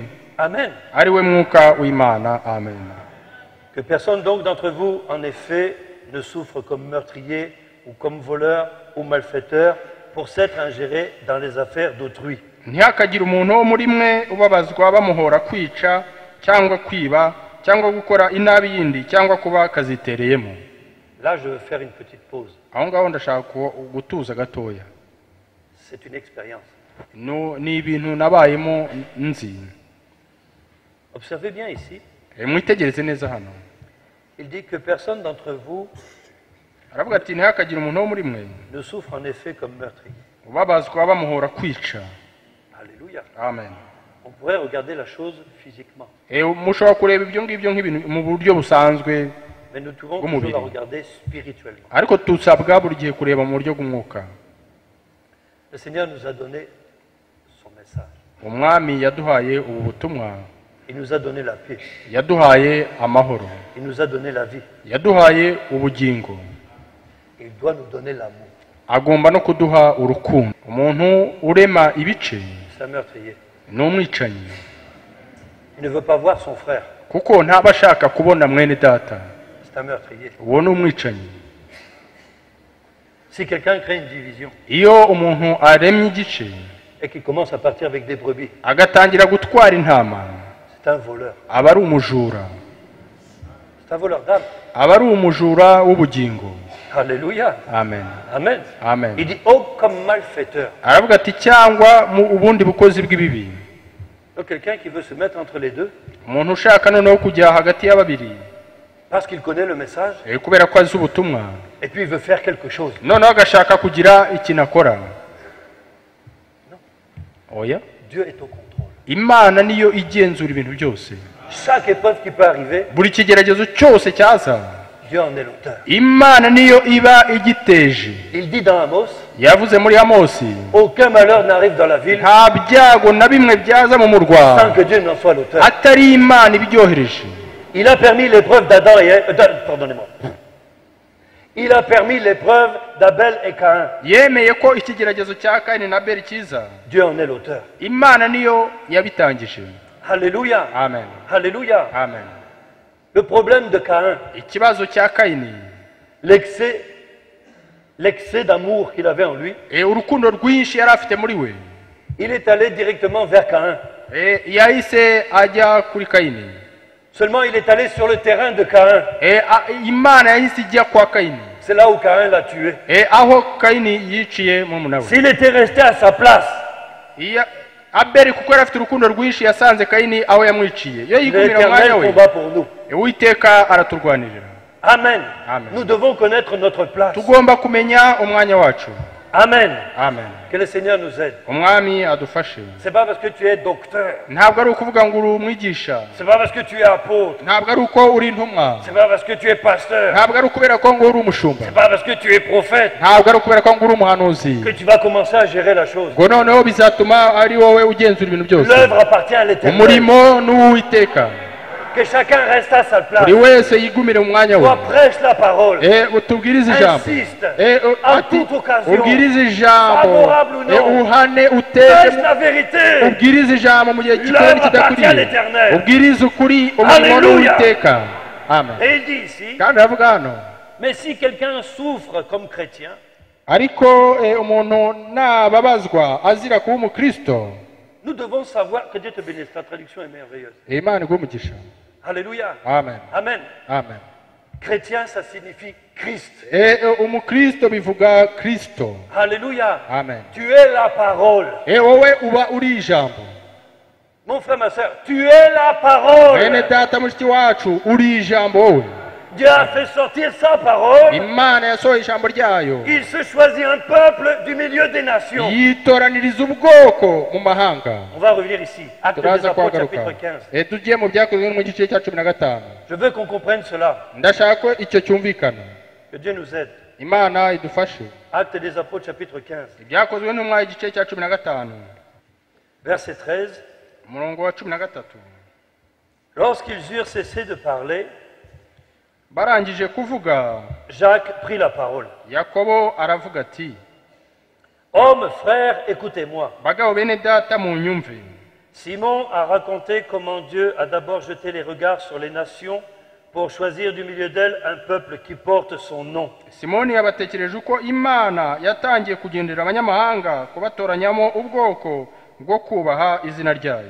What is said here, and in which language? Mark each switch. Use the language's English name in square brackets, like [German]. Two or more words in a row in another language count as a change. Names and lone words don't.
[Kinyarwanda] Amen. ari we mwuka w'Imana. Amen. [French] Que personne donc d'entre vous, en effet, ne souffre comme meurtrier ou comme voleur ou malfaiteur pour s'être ingéré dans les affaires d'autrui. [Kinyarwanda] ntihakagire umuntu wo muri mwe ubabazwa bamuhora kwica cyangwa kwiba cyangwa gukora inabi yindi cyangwa kuba kazitereyemo. [French] Là, je veux faire une petite pause. [Kinyarwanda] aho ngaho ndashaka gutuza gatoya. [French] C'est une expérience. [Kinyarwanda] ni ibintu nabayemo nzi. [French] Observez bien ici. [Kinyarwanda] mwitegereze neza hano. [French] Il dit que personne d'entre vous [Kinyarwanda] aravuga ati ntihakagire umuntu wo muri mwe [French] ne souffre en effet comme meurtrier. [Kinyarwanda] ubabazwa bamuhora kwica. [French] Alléluia. Amen. On pourrait regarder la chose physiquement. [Kinyarwanda] mushobora kureba ibyo ngibyo nk'ibintu mu buryo busanzwe [French] Mais nous devons toujours la regarder spirituellement. [Kinyarwanda] ariko tusabwa buri gihe kureba mu buryo bw'umwuka. [French] Le Seigneur nous a donné son message. [Kinyarwanda] umwami yaduhaye ubu butumwa. [French] Il nous a donné la paix. [Kinyarwanda] yaduhaye amahoro. [French] Il nous a donné la vie. [Kinyarwanda] yaduhaye ubugingo. [French] Il doit nous donner l'amour. [Kinyarwanda] agomba no kuduha urukundo. umuntu urema ibice [French] C'est un meurtrier. [Kinyarwanda] ni umwicanyi. [French] Il ne veut pas voir son frère. [Kinyarwanda] kuko ntaba ashaka kubona mwene data. [French] C'est un meurtrier. [Kinyarwanda] uwo ni umwicanyi. [French] Si quelqu'un crée une division [Kinyarwanda] iyo umuntu aremye igice [French] et qu'il commence à partir avec des brebis, [Kinyarwanda] agatangira gutwara intama [French] c'est un voleur. [Kinyarwanda] aba ari umujura. [French] C'est un voleur d'âme. [Kinyarwanda] aba ari umujura w'ubugingo. [French] Alléluia. Amen. Amen. Amen. Il dit, oh, comme malfaiteur. [Kinyarwanda] aravuga ati cyangwa mu ubundi bukozi bw'ibibi. [French] Donc quelqu'un qui veut se mettre entre les deux, [Kinyarwanda] umuntu ushaka noneho kujya hagati ya babiri [French] parce qu'il connaît le message, [Kinyarwanda] kubera ko azi ubutumwa [French] et puis il veut faire quelque chose. [Kinyarwanda] noneho agashaka kugira ikintu akora. Oya, [French] Dieu est au contrôle. [Kinyarwanda] Imana niyo igenzura ibintu byose. [French] Chaque épreuve qui peut arriver, [Kinyarwanda] Buri kigeragezo cyose cyaza, [French] Dieu en est l'auteur. [Kinyarwanda] Imana niyo iba igiteje. [French] Il dit dans Amos, [Kinyarwanda] Yavuze muri Amosi, [French] aucun malheur n'arrive dans la ville [Kinyarwanda] nta byago na bimwe byaza mu murwa [French] sans que Dieu n'en soit l'auteur. [Kinyarwanda] atari Imana ibyohereje. [French] Il a permis l'épreuve d'Adam et pardonnez-moi. Il a permis l'épreuve d'Abel et Caïn. [Kinyarwanda] Yemeye ko ikigeragezo cya Kaini na Abeli kiza. [French] Dieu en est l'auteur. [Kinyarwanda] Imana niyo yabitangije. [French] Alléluia. Amen. Alléluia. Amen. Le problème de Caïn, [Kinyarwanda] Ikibazo cya Kaini, [French] l'excès d'amour qu'il avait en lui, [Kinyarwanda] urukundo rwinshi yari afite muri we, [French] il est allé directement vers Caïn. [Kinyarwanda] yahise ajya kuri Kaini. [French] Seulement il est allé sur le terrain de Caïn. [Kinyarwanda] Imana yahise ijya kwa Kaini, [French] C'est là où Caïn l'a tué. [Kinyarwanda] aho Kaini yiciye murumuna we. [French] S'il était resté à sa place, [Kinyarwanda] Abeli kuko yari afite urukundo rwinshi yasanze Kaini aho yamwiciye. Iyo yigumira umwanya [French] l'Éternel [Kinyarwanda] we, [French] combat pour nous. [Kinyarwanda] Uwiteka araturwanirira. Amen. Amen. [French] Nous devons connaître notre place. [Kinyarwanda] Tugomba kumenya umwanya wacu. Amen. Amen. [French] Que le Seigneur nous aide. [Kinyarwanda] Umwami adufashe. [French] C'est pas parce que tu es docteur. [Kinyarwanda] Ntabwo ari ukuvuga ngo uri umwigisha. [French] C'est pas parce que tu es apôtre. [Kinyarwanda] Ntabwo ari uko uri intumwa. [French] C'est pas parce que tu es pasteur. [Kinyarwanda] Ntabwo ari ukubera ko ngo uri umushumba. [French] C'est pas parce que tu es prophète [Kinyarwanda] Ntabwo ari ukubera ko ngo uri umuhanuzi. [French] que tu vas commencer à gérer la chose. [Kinyarwanda] ngo noneho bizatuma ari wowe ugenzura ibintu byose. [French] L'œuvre appartient à l'Éternel. [Kinyarwanda] Umurimo n'Uwiteka. [French] Que chacun reste à sa place. [Kinyarwanda] Buri wese yigumire mu mwanya we. [French] Toi prêche la parole. [Kinyarwanda] Utubwirize ijambo. [French] Insiste. En toute occasion. [Kinyarwanda] ubwirize ijambo. [French] Favorable ou non. [Kinyarwanda] Uhane [French] Prêche [Kinyarwanda] uteze. [French] la vérité. [Kinyarwanda] Ubwirize ijambo mu gihe [French] L'œuvre [Kinyarwanda] gikora [French] appartient à [Kinyarwanda] n'ikidakwiriye. [French] l'Éternel. [Kinyarwanda] Ubwirize ukuri umurimo [French] Alléluia. [Kinyarwanda] n'Uwiteka. Amen. [French] Et il dit ici, [Kinyarwanda] Kandi aravuga hano, [French] mais si quelqu'un souffre comme chrétien, [Kinyarwanda] ariko umuntu nababazwa azira kuba umukristo, [French] nous devons savoir que Dieu te bénisse. Ta traduction est merveilleuse. [Kinyarwanda] Imana iguhe umugisha. Alléluia. Amen. Amen. Amen. [French] Chrétien, ça signifie Christ. [Kinyarwanda] Umukristo bivuga Kristo. [French] Alléluia. Amen. Tu es la parole. [Kinyarwanda] Wowe uba uri ijambo. [French] Mon frère, ma soeur, tu es la parole. [Kinyarwanda] Bene data mushiki wacu uri ijambo wowe. [French] Dieu a fait sortir sa parole. [Kinyarwanda] Imana yasohoye ijambo ryayo. [French] Il se choisit un peuple du milieu des nations. [Kinyarwanda] Yitoraniriza ubwoko mu mahanga. [French] On va revenir ici. Actes des [Kinyarwanda] Turaza [French] Apôtres, [Kinyarwanda] kuhagaruka. [French] chapitre 15. [Kinyarwanda] Tugiye mu byakozwe mu gice cya 15. [French] Je veux qu'on comprenne cela. [Kinyarwanda] Ndashaka ko icyo cyumvikana. [French] Que Dieu nous aide. [Kinyarwanda] Imana idufashe. [French] Actes des Apôtres, chapitre 15. [Kinyarwanda] Ibyakozwe n'umwa igice cya 15. [French] Verset 13. [Kinyarwanda] Umurongo wa 13. [French] Lorsqu'ils eurent cessé de parler, [Kinyarwanda] barangije kuvuga, [French] Jacques prit la parole. [Kinyarwanda] Yakobo aravuga ati, [French] Hommes, frères, écoutez-moi. [Kinyarwanda] bagabo bene data mu nyumve. [French] Simon a raconté comment Dieu a d'abord jeté les regards sur les nations pour choisir du milieu d'elles un peuple qui porte son nom. [Kinyarwanda] Simoni yabatekereje uko Imana yatangiye kugendera abanyamahanga kubatoranyamo ubwoko bwo kubaha izina ryayo.